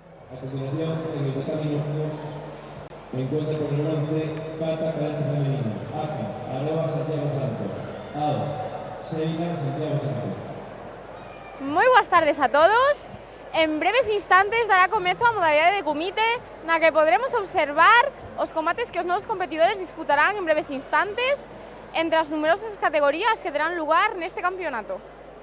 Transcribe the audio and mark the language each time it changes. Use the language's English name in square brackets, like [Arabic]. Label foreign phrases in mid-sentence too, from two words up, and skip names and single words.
[Spanish] A continuación, en el tatami números 2, me encuentro por el bronce Cata Cadete Femenino, ACA, @ Santiago Santos, AO, Seila Santiago Santos. [Galician] Moi boas tardes a todos. En breves instantes dará comezo a modalidade de kumite, na que podremos observar os combates que os novos competidores disputarán en breves instantes entre as numerosas categorías que terán lugar neste campeonato.